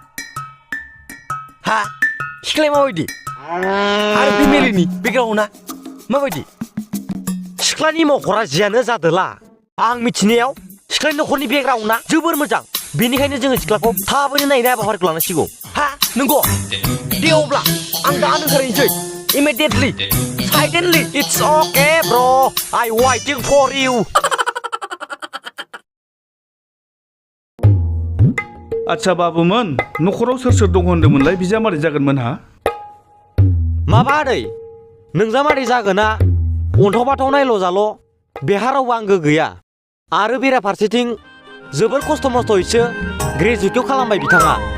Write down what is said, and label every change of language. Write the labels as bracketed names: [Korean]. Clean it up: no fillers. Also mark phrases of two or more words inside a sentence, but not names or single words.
[Bodo] हा सिख्लाया माबायदि आरो फेमिलिनि बेकग्राउन्डआ माबायदि सिख्लानि महरा जियानो जादोला आं मिथिनायाव सिख्लानि नखरनि बेकग्राउन्डआ जोबोर मोजां बेनिखायनो जोङो सिख्लाखौ थाबैनो नायनो हाबाफारिखौ लानांसिगौ हा नंगौ दे अब्ला आं दा ओंखारनोसै [English] immediately suddenly it's okay bro I waiting for you [Bodo] आच्छा बाबुमोन नखराव सोर सोर दं होनदोंमोनलाय बिजामादै जागोनमोन हा माबा आदै नोंजामादै जागोना अन्थाव बाथाव नायल' जाल' बेहा रावबो आंगो गैया आरो बेराफारसेथिं जोबोर खस्थ' मस्थ'यैसो ग्रेजुवेटखौ खालामबाय बिथाङा